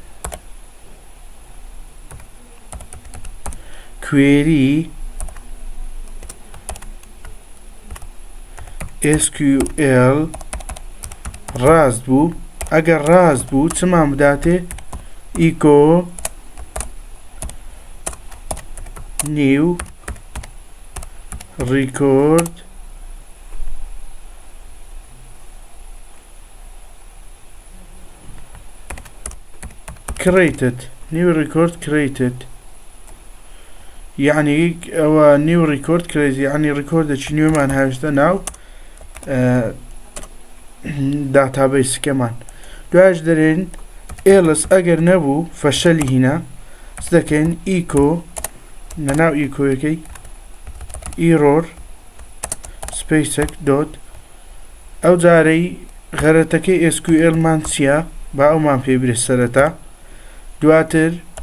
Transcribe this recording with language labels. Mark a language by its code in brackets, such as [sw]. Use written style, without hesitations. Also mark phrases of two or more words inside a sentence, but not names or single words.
[ckb] کوێری SQL ڕاست بوو ئەگەر ڕاست بوو چمان بداتێ ئیکۆ [en] new record created new record created [ckb] يعني او [en] new record created [ckb] يعني ريكوردێکی نوێمان هاوێشتە ناو داتابیس کەمان دوایش دەرێن else ئەگەر نەبوو فەشەلی هینە چ دەکەین ئیکۆ لەناو ئیکۆیەکەی error سپیسێک دۆت ئەو جارەی غەرەتەکەی SQL مان چییە با ئەومان پێ برێ سەرەتا دواتر